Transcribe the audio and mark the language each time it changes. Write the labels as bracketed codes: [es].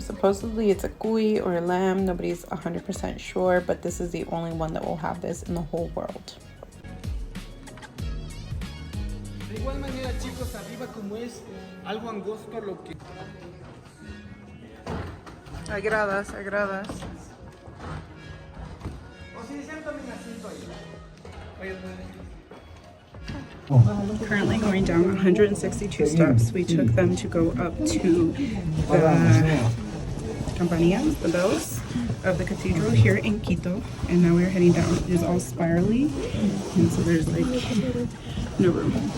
[en] Supposedly it's a cuy or a lamb. Nobody's 100% sure, but this is the only one that will have this in the whole world. [es] De igual manera, chicos, arriba como es algo angosto lo que... Hay gradas. O si desean tomen asiento ahí. Oye, [en] Currently going down 162 steps. We took them to go up to the campanillas, the bells of the cathedral here in Quito, and now we're heading down. It is all spirally, and so there's like no room.